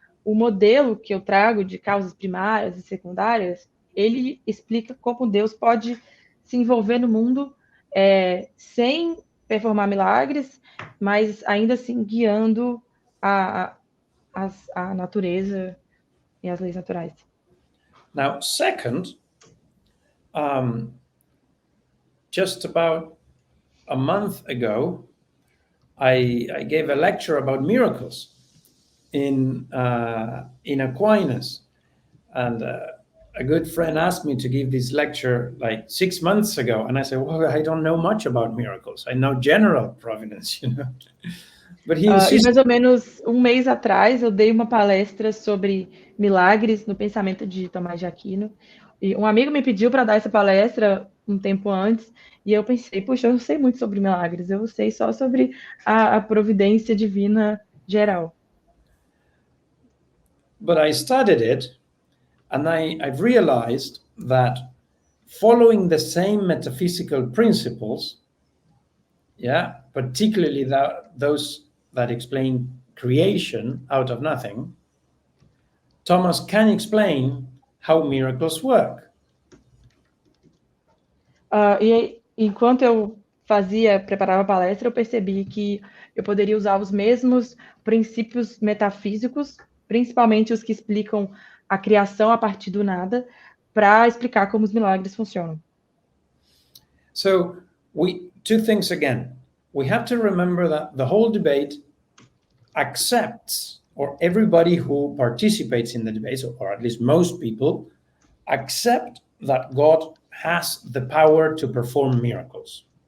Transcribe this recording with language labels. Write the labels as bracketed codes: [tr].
[pt] O modelo que eu trago de causas primárias e secundárias, ele explica como Deus pode se envolver no mundo sem performar milagres, mas ainda assim guiando a natureza e as leis naturais. [en] Now, second, just about a month ago, I gave a lecture about miracles in Aquinas, and a good friend asked me to give this lecture like 6 months ago, and I said, well, I don't know much about miracles. I know general providence, you know. But he insisted. [pt] E mais ou menos um mês atrás eu dei uma palestra sobre milagres no pensamento de Tomás de Aquino, e um amigo me pediu para dar essa palestra um tempo antes, e eu pensei, puxa, eu não sei muito sobre milagres, eu sei só sobre a providência divina geral. [en] But I studied it, and I've realized that following the same metaphysical principles, particularly those that explain creation out of nothing, Thomas can explain how miracles work. [pt] E enquanto eu preparava a palestra, eu percebi que eu poderia usar os mesmos princípios metafísicos, principalmente os que explicam a criação a partir do nada, para explicar como os milagres funcionam. [en] So, two things again. We have to remember that the whole debate accepts, or everybody who participates in the debate, or at least most people, accept that God has the power to perform miracles.